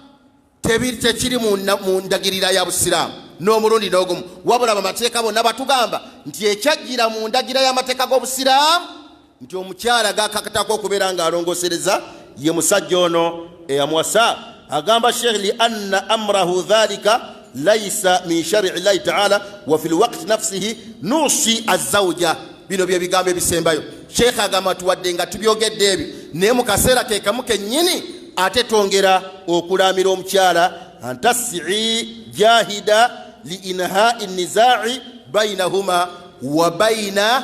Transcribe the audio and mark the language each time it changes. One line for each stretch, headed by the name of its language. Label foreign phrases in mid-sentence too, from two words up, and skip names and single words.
Ganda: tekiri mu ndagirira ya busiraamu n'omulundi n'ogumu, wabula bamateeka bonna batugamba nti ekyajjira mu ndagira y'amateeka g'obusiraamu nti omukyala gakakatako okubeera ng'alongosereza ye musajja ono eyamuwasa.
Arabic: agamba sheikh لأن أمره ذلك ليس من شرع الله تعالى وفي الوقت نفسه نوصي الزوجة.
Ganda: bino bye bigambo ebisembayo. sheikh agamba tuwadde nga tubyogedde ebyo naye mu kaseera ke kamu kennyini ate twongera okulamira omukyala
Arabic: أن تسعى جاهدة لإنهاء النزاع بينهما وبين.